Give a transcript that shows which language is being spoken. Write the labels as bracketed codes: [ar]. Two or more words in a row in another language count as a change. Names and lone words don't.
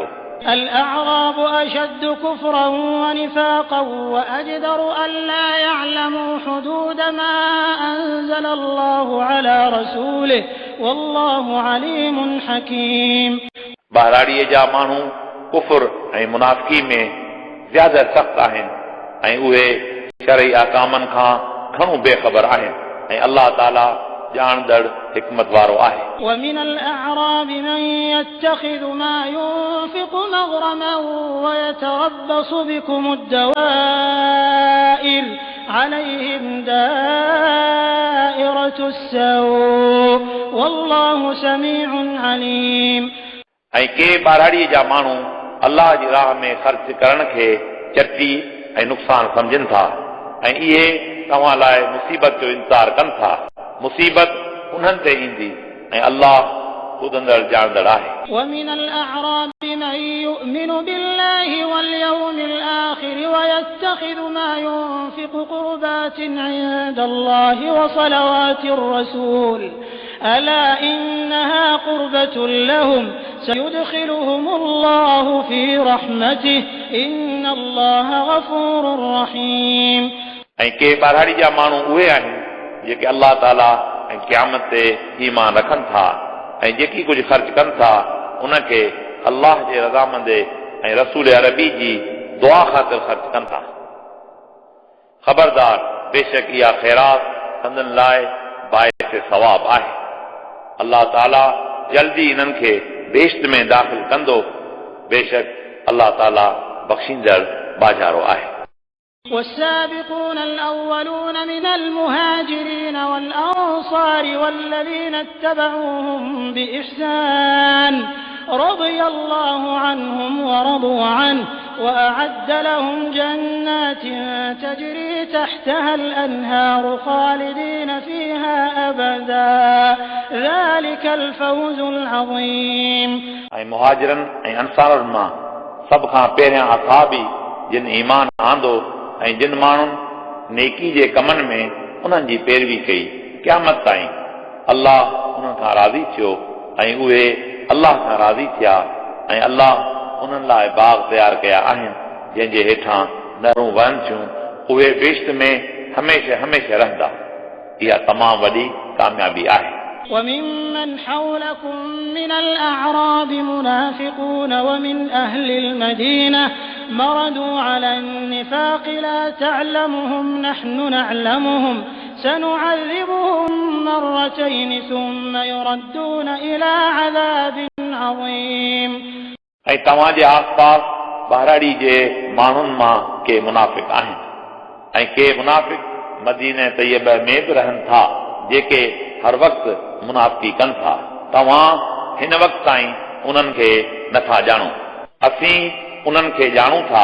[ar] الأعراب أشد كفرا ونفاقا وأجدر ألا يعلموا حدود ما أنزل الله على رسوله والله عليم حكيم [sd] बहराड़ीअ जा माण्हू कुफर ऐं मुनाफ़िकी में ज़्यादा सख़्त आहिनि ऐं उहे शरई अहकामनि खां घणो बेख़बर आहिनि ऐं अल्लाह ताला ॼाणदड़ हिकमत वारो आहे। [ar] ومن الأعراب من يتخذ ما ينفق مغرما ويتربص بكم الدوائر عليهم دائرة السوء والله سميع عليم [sd] ऐं के ॿारहाड़ीअ जा माण्हू अल्लाह जी राह में ख़र्च करण खे चटी ऐं नुक़सान सम्झनि था ऐं इहे तव्हां लाइ मुसीबत जो इंतज़ार कनि था। मुसीबत उन्हनि ते ईंदी ऐं अल्लाह ॿुधंदड़ ॼाणदड़ आहे। [ar] ومن الأعراب من يؤمن بالله واليوم الآخر ويتخذ ما ينفق قربات عند الله وصلوات الرسول ألا إنها قربة لهم سيدخلهم الله في رحمته إن الله غفور رحيم [sd] ऐं के ॿारहाड़ी जा माण्हू उहे आहिनि जेके अल्लाह ताला ऐं क़यामत ते ईमान रखनि था ऐं जेकी कुझु ख़र्च कनि था उनखे अल्लाह जे रज़ामंदे ऐं रसूल अरबी जी दुआ ख़ातिर ख़र्च कनि था। ख़बरदार, बेशक इहा ख़ैरात संदन लाइ बाइस सवाब आहे। अल्लाह ताला जल्दी इन्हनि खे बेश्त में दाख़िल कंदो। बेशक अल्लाह ताला बख़्शींदड़ बाजारो आहे। [ar] والسابقون الأولون من المهاجرين والأنصار والذين اتبعوهم بإحسان رضي الله عنهم ورضوا عنه وأعد لهم جنات تجري تحتها الأنهار خالدين فيها أبدا ذلك الفوز العظيم. [sd] ऐं मुहाजिरनि ऐं अंसारनि मां सभ खां पहिरियां असहाबी जिन ईमान आंदो ऐं जिन माण्हुनि नेकी जे कमनि में उन्हनि जी पैरवी कई क़यामत ताईं अल्लाह उन्हनि खां राज़ी थियो ऐं उहे अल्लाह खां राज़ी थिया ऐं अल्लाह उन्हनि लाइ बाग़ तयारु कया आहिनि जंहिंजे हेठां नहरूं वहनि थियूं उहे बेश्त में हमेशह हमेशह रहंदा। इहा तमामु वॾी कामयाबी आहे। [ar] وممن حولكم من الأعراب منافقون ومن أهل المدينة مردوا على النفاق لا تعلمهم نحن نعلمهم سنعذبهم مرتين ثم يردون إلى عذاب عظيم. [sd] ऐं तव्हांजे आसपास बहराड़ी जे माण्हुनि मां के मुनाफ़िक आहिनि ऐं के मुनाफ़िक मदीने तैयबा में बि रहनि था जेके हर वक़्तु मुनाफ़िकी कनि था। तव्हां हिन वक़्त ताईं उन्हनि खे नथा ॼाणो, असीं उन्हनि खे ॼाणूं था।